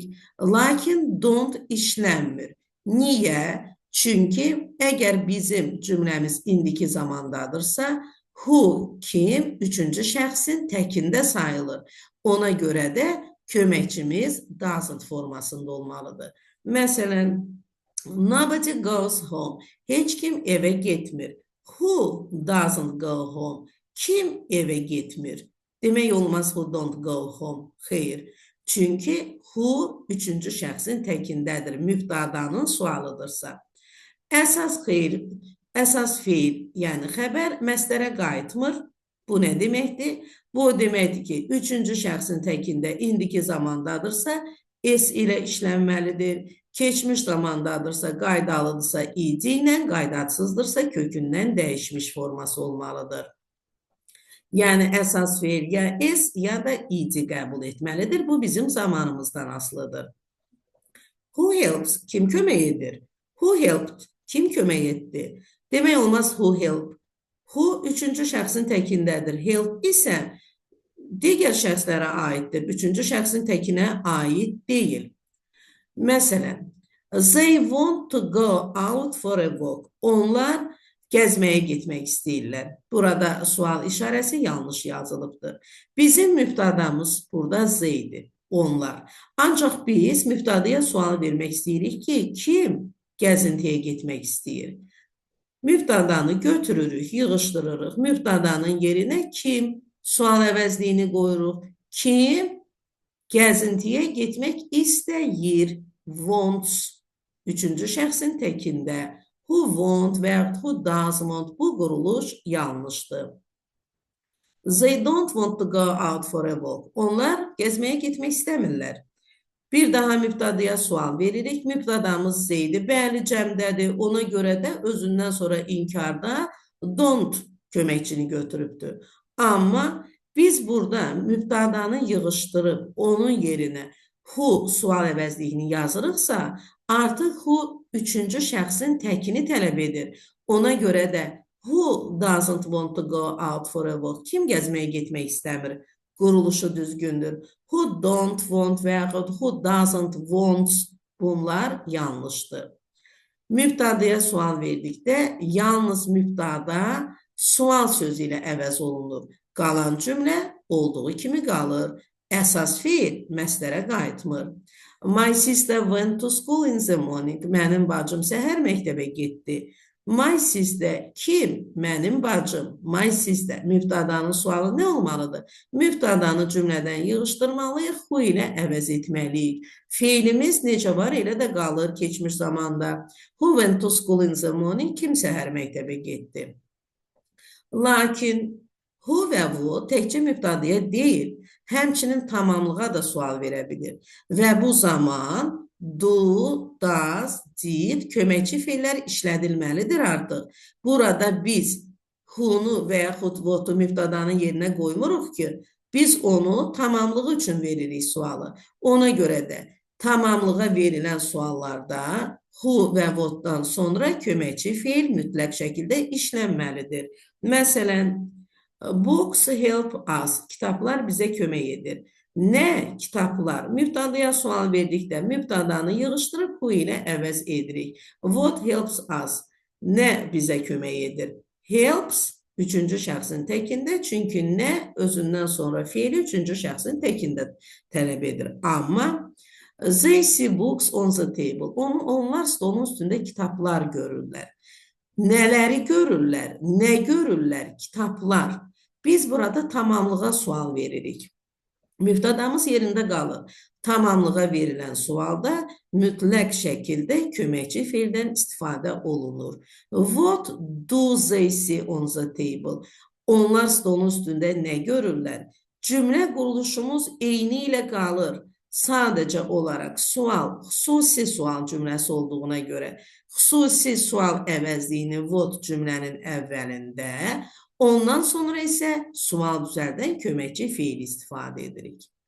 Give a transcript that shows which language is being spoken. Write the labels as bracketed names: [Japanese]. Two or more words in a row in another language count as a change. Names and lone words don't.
[Azerbaijani] Lakin don't işlənmir. Niyə? Çünki əgər bizim cümləmiz indiki zamandadırsa, who, kim, üçüncü şəxsin təkində sayılır. Ona görə də köməkçimiz doesn't formasında olmalıdır. Məsələn, [English] nobody goes home. [Azerbaijani] Heç kim evə getmir. [English] Who doesn't go home? [Azerbaijani] Kim evə getmir? Demək olmaz [English] who don't go home. [Azerbaijani] Xeyr. Çünki who üçüncü şəxsin təkindədir. Mübtadanın sualıdırsa. Əsas feil, yəni xəbər məsdərə qayıtmır. Bu nə deməkdir? Bu deməkdir ki, üçüncü şəxsin təkində indiki zamandadırsa, s ilə işlənməlidir. Keçmiş zamandadırsa, qaydalıdırsa, id ilə, qaydatsızdırsa, kökündən dəyişmiş forması olmalıdır. Yəni, əsas feil ya s, ya da id qəbul etməlidir. Bu bizim zamanımızdan asılıdır. [English] Who helps? [Azerbaijani] Kim kömək edir? [English] Who helped? [Azerbaijani] Kim kömək etdi? Demək olmaz [English] who help. [Azerbaijani] Who üçüncü şəxsin təkindədir. Help isə digər şəxslərə aiddir. Üçüncü şəxsin təkinə aid deyil. Məsələn, [English] they want to go out for a walk. [Azerbaijani] Onlar gəzməyə getmək istəyirlər. Burada sual işarəsi yanlış yazılıbdır. Bizim mübtədamız burada they'dir. Onlar. Ancaq biz mübtədaya sual vermək istəyirik ki, kim gəzintiyə getmək istəyir? Mübtədanı götürürük, yığışdırırıq. Mübtədanın yerinə kim sual əvəzliyini qoyuruq? Kim gəzintiyə getmək istəyir? Wants. Üçüncü şəxsin təkində. [English] Who want və who does want. [Azerbaijani] Bu quruluş yanlışdır. [English] They don't want to go out for a walk. [Azerbaijani] Onlar gəzməyə getmək istəmirlər. Bir daha mübtədaya sual veririk. Mübtədamız zeydi. Bəli, cəmdədir. Ona görə də özündən sonra inkarda don't köməkçini götürübdür. Amma biz burada mübtədanı yığışdırıb onun yerinə who sual əvəzliyini yazırıqsa, artıq who üçüncü şəxsin təkini tələb edir. Ona görə də [English] who doesn't want to go out for a walk? [Azerbaijani] Kim gəzməyə getmək istəmir? Quruluşu düzgündür. [English] Who don't want [Azerbaijani] və yaxud [English] who doesn't want, [Azerbaijani] bunlar yanlışdır. Mübtədaya sual verdikdə yalnız mübtəda sual sözü ilə əvəz olunur. Qalan cümlə olduğu kimi qalır. Əsas fiil məslərə qayıtmır. [English] My sister went to school in the morning. [Azerbaijani] Mənim bacım səhər məktəbə getdi. [English] My sister [Azerbaijani] kim? Mənim bacım. [English] My sister. [Azerbaijani] Mübtədanın sualı nə olmalıdır? Mübtədanı cümlədən yığışdırmalıyıq, who ilə əvəz etməliyik. Feilimiz necə var, elə də qalır keçmiş zamanda. [English] Who went to school in the morning? [Azerbaijani] Kim səhər məktəbə getdi? Lakin who və who təkcə mübtədaya deyil, həmçinin tamamlığa da sual verə bilir. Və bu zaman do, does, did köməkçi feillər işlədilməlidir artıq. Burada biz who'nu və yaxud what'u mübtədanın yerinə qoymuruq ki, biz onu tamamlığı üçün veririk sualı. Ona görə də tamamlığa verilən suallarda who və what'dan sonra köməkçi feil mütləq şəkildə işlənməlidir. Məsələn, [English] books help us. [Azerbaijani] Kitablar bizə kömək edir. Nə kitablar? Mübtədaya sual verdikdə mübtədanı yığışdırıb who ilə əvəz edirik. [English] What helps us? [Azerbaijani] Nə bizə kömək edir? Helps üçüncü şəxsin təkində, çünki nə özündən sonra feili üçüncü şəxsin təkində tələb edir. [English] Amma they see books on the table. [Azerbaijani] Onlar stolun üstündə kitablar görürlər. Nələri görürlər? Nə görürlər? Kitablar. Biz burada tamamlığa sual veririk. Mübtədamız yerində qalır. Tamamlığa verilən sualda mütləq şəkildə köməkçi feildən istifadə olunur. [English] What do they see on the table? [Azerbaijani] Onlar stolun üstündə nə görürlər? Cümlə quruluşumuz eyni ilə qalır. Sadəcə olaraq sual, xüsusi sual cümləsi olduğuna görə xüsusi sual əvəzliyini what cümlənin əvvəlində, ondan sonra isə sual düzəldən köməkçi feil istifadə edirik.